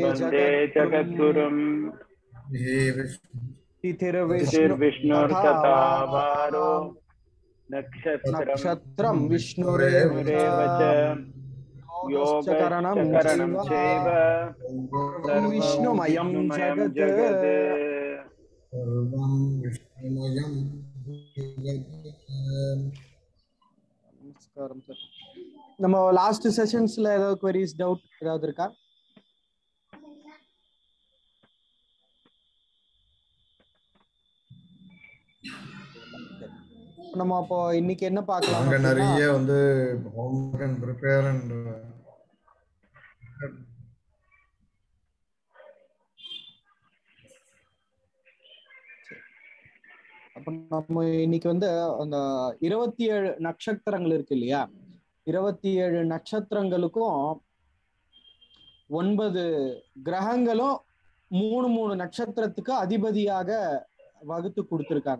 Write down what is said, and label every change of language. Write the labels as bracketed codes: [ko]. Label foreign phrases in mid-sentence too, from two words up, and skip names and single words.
[sa] జగద్గురుం తిథిర్విష్ణుర్తథావారో నక్షత్రం విష్ణురేవ యోగకరణం చైవ విష్ణుమయం జగత్. [ta] நமஸ்காரம் சார். நம்ம [en] last sessions [ta] ஏதாவது [en] queries doubt [ta] ஏதாவது இருக்கா? நம்ம அப்போ இன்னைக்கு என்ன பார்க்கலாம்? அங்க நிறைய வந்து [en] homework and prepare and [ta] அப்ப நம்ம இன்னைக்கு வந்து அந்த 27 நட்சத்திரங்கள் இருக்கு இல்லையா? 27 நட்சத்திரங்களுக்கும் 9 கிரகங்களும் 3 நட்சத்திரத்துக்கு அதிபதியாக வகுத்து கொடுத்திருக்காங்க.